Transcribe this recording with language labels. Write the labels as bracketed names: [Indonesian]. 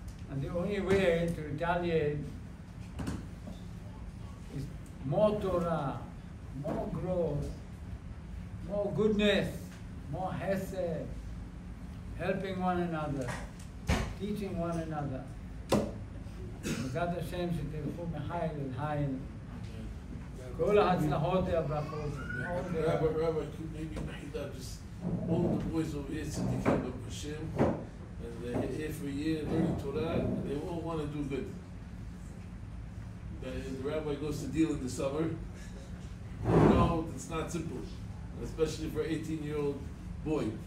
[English] And the only way to retaliate is more Torah, more growth, more goodness, more hesed, helping one another, teaching one another. [Hebrew] בעזרת השם שתלכו מחיל אל חיל. כל ההצלחות והברכות. [English] Rabbi, maybe just all the boys over here sitting here with Hashem, and they're here for a year learning Torah, and they all want to do good. The rabbi goes to deal in the summer. No, it's not simple, especially for an 18-year-old boy.